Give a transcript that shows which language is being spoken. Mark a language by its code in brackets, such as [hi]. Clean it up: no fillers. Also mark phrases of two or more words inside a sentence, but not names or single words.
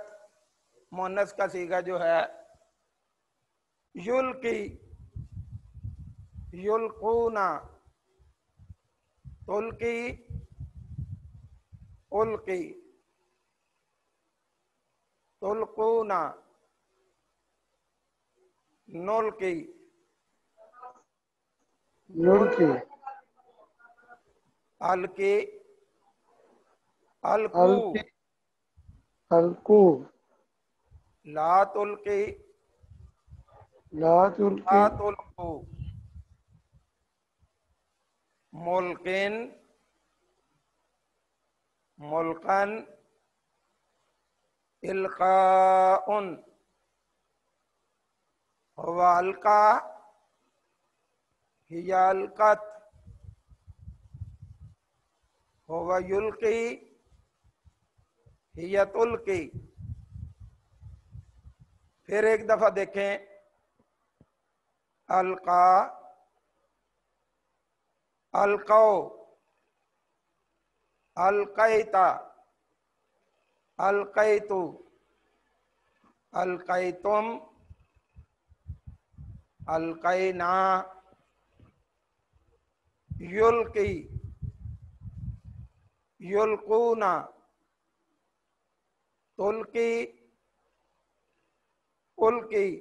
[ur] مونث کا صیغہ جو ہے [ar] يلقي، يلقون، تلقي، ألقي، تلقون، نلقي. يلقي ألقى ألقوا ألقى ألقوا لا تلقي لا تلقي لا تلقوا ملقٍ ملقًى إلقاءٌ هو ألقى هي ألقت هو يلقي هي تلقي. [ur] پھر ایک دفعہ دیکھیں, [ar] ألقى ألقوا ألقيتَ ألقيتُ ألقيتم ألقينا يلقي يلقون تلقي ألقي